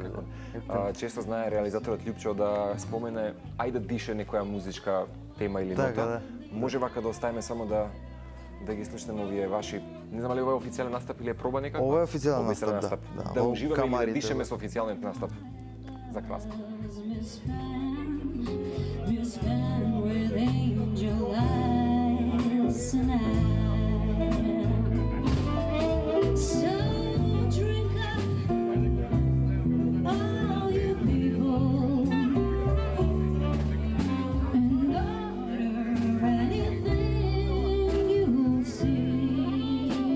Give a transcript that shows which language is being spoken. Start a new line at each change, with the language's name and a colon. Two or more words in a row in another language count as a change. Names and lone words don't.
Macedonian: Често знае реализаторот Љупчо да спомене ајде дише некоја музичка тема или Така, нота. Може вака да оставиме само да ги слушнеме овие ваши, не знам дали ова е официјален настап или е проба некако? Ова е официјален Ова е настап, да. Да Во уживаме и да камарите, дишеме да. со официјалниот настап за краска.
English: You spend with angel eyes tonight. So drink up, all you people, and order anything you see.